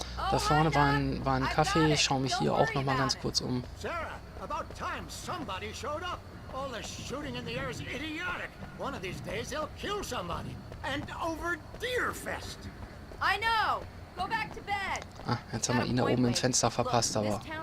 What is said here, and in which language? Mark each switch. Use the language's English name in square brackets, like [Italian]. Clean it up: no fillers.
[German] Da vorne war ein Kaffee. Ich schaue mich hier auch noch mal ganz kurz um. [English] Sarah, about time somebody showed up. All this shooting in the air is idiotic. One of these days they'll kill somebody. And over Deerfest. I know. Go back to bed. [German] Ah, jetzt haben wir ihn da oben im Fenster verpasst, aber...